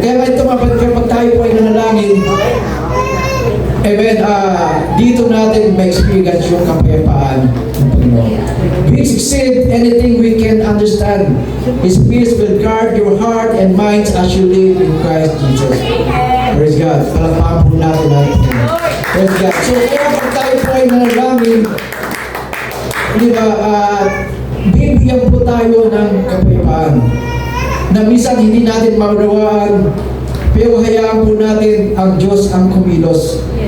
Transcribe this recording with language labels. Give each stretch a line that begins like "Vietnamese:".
Filipino: Kaya nga ito kapag tayo po ay nanalangin, amen, dito natin ma-experience yung kapayapaan ng Panginoon.
English: We succeed anything we can understand. His peace will guard your heart and minds as you live in Christ Jesus. Praise God.
Filipino: Palakpakan po natin natin. Praise God. So kaya pag tayo po ay nanalangin, di ba, bibigyan po tayo ng kapayapaan na minsan hindi natin maunawaan, pero hayaan po natin ang Diyos ang kumilos.